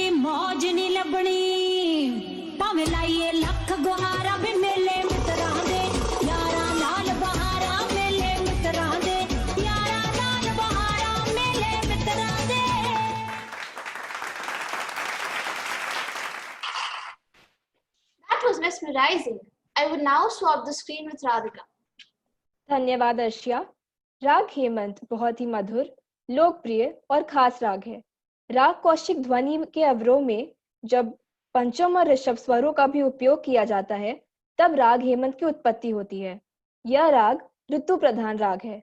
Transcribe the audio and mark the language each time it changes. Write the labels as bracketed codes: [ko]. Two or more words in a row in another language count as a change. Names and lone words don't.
[pa] ਮੌਜ ਨਹੀਂ ਲੱਭਣੀ, ਭਾਵੇਂ ਲਾਈਏ ਲੱਖ ਗੁਹਾਰਾਂ ਭੀ ਮੇਲੇ ਮਿੱਤਰਾਂ ਦੇ, ਯਾਰਾਂ ਨਾਲ ਬਹਾਰਾਂ ਮੇਲੇ ਮਿੱਤਰਾਂ ਦੇ, ਯਾਰਾਂ ਨਾਲ ਬਹਾਰਾਂ ਮੇਲੇ ਮਿੱਤਰਾਂ ਦੇ। [en] That was mesmerizing. I would now swap the screen with Radhika. [hi] धन्यवाद अर्शिया। राग हेमंत बहुत ही मधुर, लोकप्रिय और खास राग है। राग कौशिक ध्वनि के अवरोह में जब पंचम और ऋषभ स्वरों का भी उपयोग किया जाता है, तब राग हेमंत की उत्पत्ति होती है। यह राग ऋतु प्रधान राग है।